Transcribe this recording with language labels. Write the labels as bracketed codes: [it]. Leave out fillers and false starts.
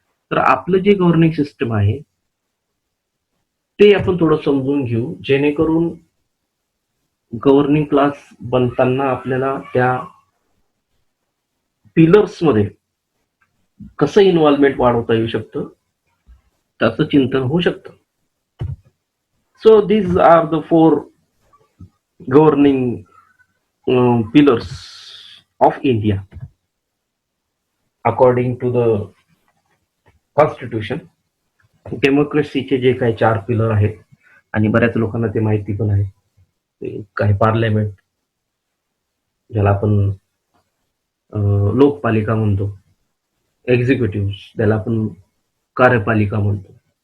[mr] तर आपलं जे गव्हर्निंग सिस्टम आहे ते आपण थोडं समजून घेऊ, जेणेकरून गव्हर्निंग क्लास बनताना आपल्याला त्या पिलर्समध्ये कसं इन्व्हॉल्वमेंट वाढवता येऊ शकतं, त्याचं चिंतन होऊ शकतं. [en] So these are the 4 governing pillars of India according to the constitution. [mr] डेमोक्रेसीचे जे काही 4 पिलर आहेत, आणि बऱ्याच लोकांना ते माहिती पण आहे. ते काही पार्लमेंट, ज्याला आपण लोकपालिका म्हणतो, एक्झिक्युटिव्ह ज्याला आपण कार्यपालिका म्हणतो.